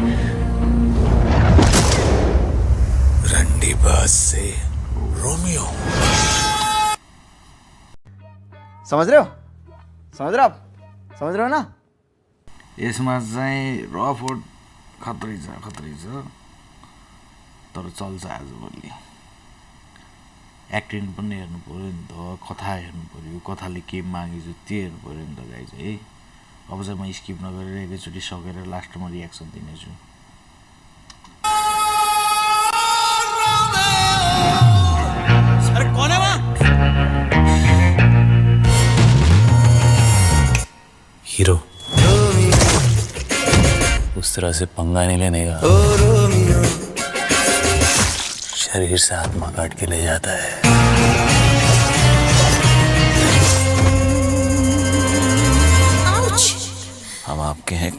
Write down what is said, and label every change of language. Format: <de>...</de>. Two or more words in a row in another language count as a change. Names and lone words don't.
<hi>रंडीबाज से रोमियो। समझ रहे हो आप समझ रहे हो ना।</hi> <ne>यसमा चाहिँ रफ और खतरै छ तर चल्छ आजभोलि। एक्टिङ पनि हेर्नु पर्यो नि त, कथा हेर्नु पर्यो, कथाले के मागेछ त्यो हेर्नु पर्यो नि त गाइज है। अब चाहिँ म स्किप नगरेर एकैचोटि सकेर लास्टमा रियाक्सन दिनेछु।</ne> <hi>अरे कौन है वहाँ? हीरो उस तरह से पंगा नहीं लेने का। शरीर से आत्मा काट के ले जाता है। हम आपके हैं</hi>